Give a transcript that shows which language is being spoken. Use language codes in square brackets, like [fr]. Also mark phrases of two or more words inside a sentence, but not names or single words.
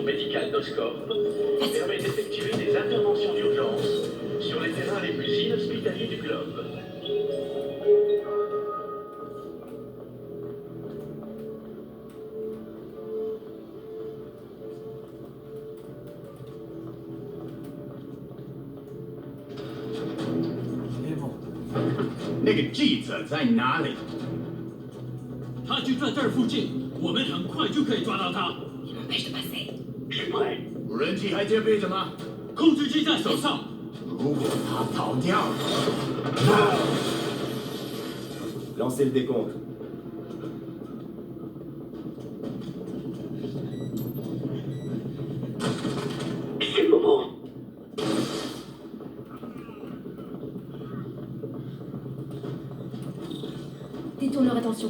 [fr] médicale d'Oscorp, permet d'effectuer des interventions d'urgence sur les terrains les plus inhospitaliers du globe. C'est bon. [zh] 那个记者在哪里？他就在这儿附近，我们很快就可以抓到他。 [fr] Il m'empêche de passer. Je suis prêt. [zh] 无人机还接备着吗？控制机在手上。如果他逃掉了， [fr] Lancez le décompte. C'est le moment. Détourne leur attention.